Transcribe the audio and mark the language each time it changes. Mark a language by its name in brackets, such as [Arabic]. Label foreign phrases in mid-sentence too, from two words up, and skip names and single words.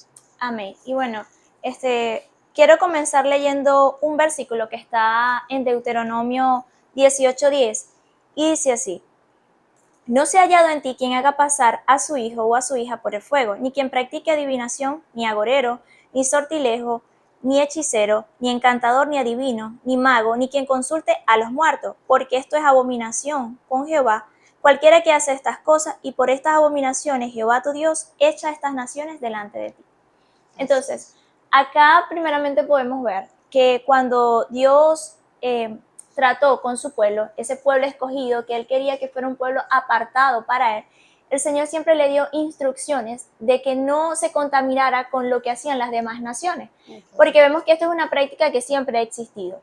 [Spanish] Amén. Y quiero comenzar leyendo un versículo que está en Deuteronomio 18:10 y dice así: no se ha hallado en ti quien haga pasar a su hijo o a su hija por el fuego, ni quien practique adivinación, ni agorero, ni sortilejo, ni hechicero, ni encantador, ni adivino, ni mago, ni quien consulte a los muertos, porque esto es abominación con Jehová. Cualquiera que hace estas cosas, y por estas abominaciones Jehová tu Dios echa estas naciones delante de ti. Entonces, acá primeramente podemos ver que cuando Dios trató con su pueblo, ese pueblo escogido, que él quería que fuera un pueblo apartado para él, el Señor siempre le dio instrucciones de que no se contaminara con lo que hacían las demás naciones, porque vemos que esto es una práctica que siempre ha existido.